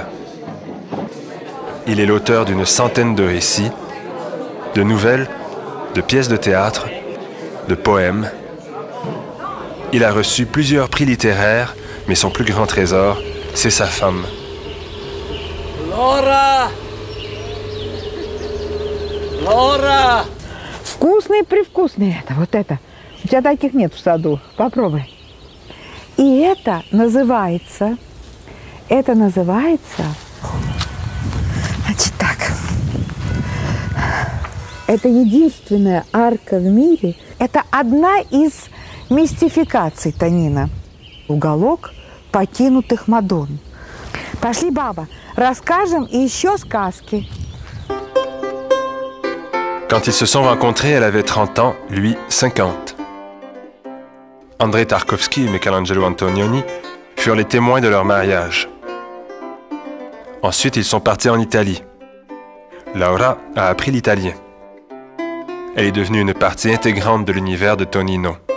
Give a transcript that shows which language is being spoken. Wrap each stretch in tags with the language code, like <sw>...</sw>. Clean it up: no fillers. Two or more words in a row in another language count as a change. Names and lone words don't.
<fr>Il est l'auteur d'une centaine de récits, de nouvelles, de pièces de théâtre, de poèmes. Il a reçu plusieurs prix littéraires, mais son plus grand trésor, c'est sa femme. Laura! Laura!</fr> <ru>Вкусные-привкусные это, вот это. У тебя таких нет в саду. Попробуй. И это называется, значит так, это единственная арка в мире, это одна из мистификаций Тонина. Уголок покинутых Мадонн. Пошли, баба, расскажем еще сказки.</ru> <fr>Quand ils se sont rencontrés, elle avait 30 ans, lui 50. André Tarkovsky et Michelangelo Antonioni furent les témoins de leur mariage. Ensuite, ils sont partis en Italie. Laura a appris l'italien. Elle est devenue une partie intégrante de l'univers de Tonino.</fr>